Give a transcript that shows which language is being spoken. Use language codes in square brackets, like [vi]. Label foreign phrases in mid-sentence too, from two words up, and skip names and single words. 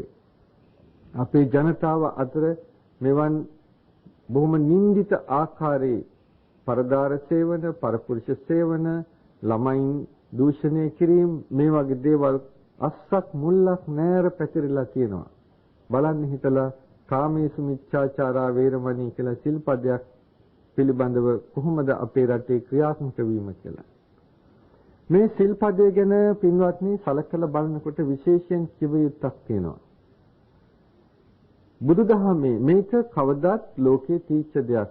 [si] අපේ ජනතාව අතර මෙවන් බොහොම නින්දිත ආකාරයේ පරදාර සේවන, පරපුරුෂ සේවන, ළමයින් දූෂණය කිරීම, මේ වගේ දේවල් අස්සක් මුල්ලක් නැර පැතිරලා තියෙනවා. බලන්න හිතලා [pi] කාමේසු මිච්ඡාචාරා වේරමණී [si] කියලා සිල්පදයක් පිළිබඳව කොහොමද අපේ රටේ ක්‍රියාත්මක වීම කියලා. මේ සිල්පදය ගැන පින්වත්නි සලකලා බලනකොට විශේෂයෙන් කිව යුත්තක් තියෙනවා. බුදුදහමේ මේක කවදාත් ලෝකයේ තීච්ඡ දෙයක්.